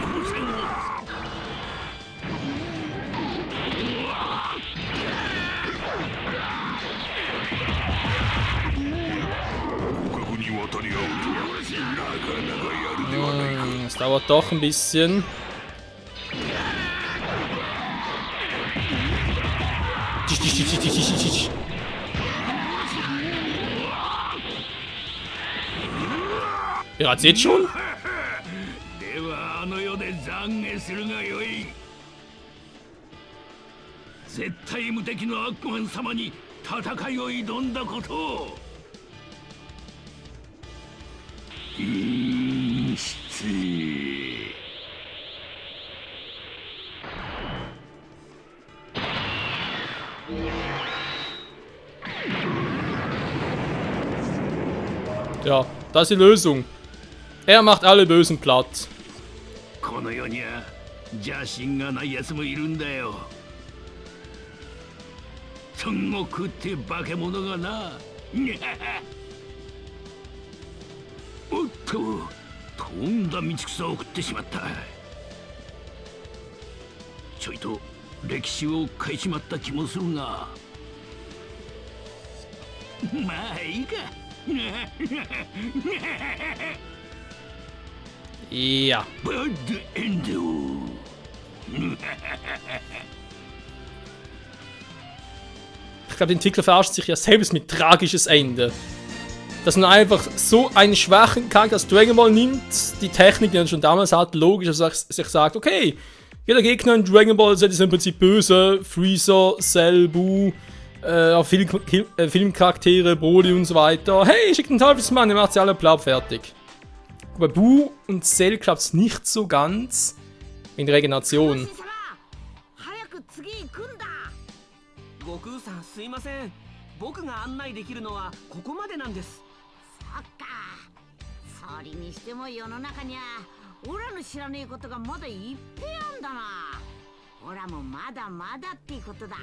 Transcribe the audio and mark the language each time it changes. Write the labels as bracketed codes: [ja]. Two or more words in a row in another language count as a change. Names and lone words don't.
[de] Es dauert doch ein bisschen. Bereits jetzt schon? [ja] ではあの世で懺悔するがよい。絶対無敵のアックマン様に戦いを挑んだことを。失礼。 [de] Ja, das ist die Lösung. Er macht alle Bösen platt. この世には邪心がない奴もいるんだよ。孫悟空って化け物がな。おっと、とんだ道草を食ってしまった。ちょいと歴史を変えちまった気もするが。まあいいか。 Ja. [en] Bad Endo. [de] Ich glaube, der Entwickler verarscht sich ja selbst mit tragisches Ende. Dass man einfach so einen schwachen Charakter als Dragon Ball nimmt, die Technik, die er schon damals hat, logisch, dass er sich sagt, okay, jeder Gegner in Dragon Ball Z ist im Prinzip böse, Freezer, Cell, Buu, auch Filmcharaktere, Broly und so weiter. Hey, schickt einen Teufelsmann, ihr macht sie alle platt, fertig. Bei Buu und Cell klappt es nicht so ganz in Regeneration. [ja] 悟空さんすいません。僕が案内できるのはここまでなんです。そっか。それにしても世の中にはオラの知らねえことがまだいっぺんあんだな。オラもまだまだってことだ。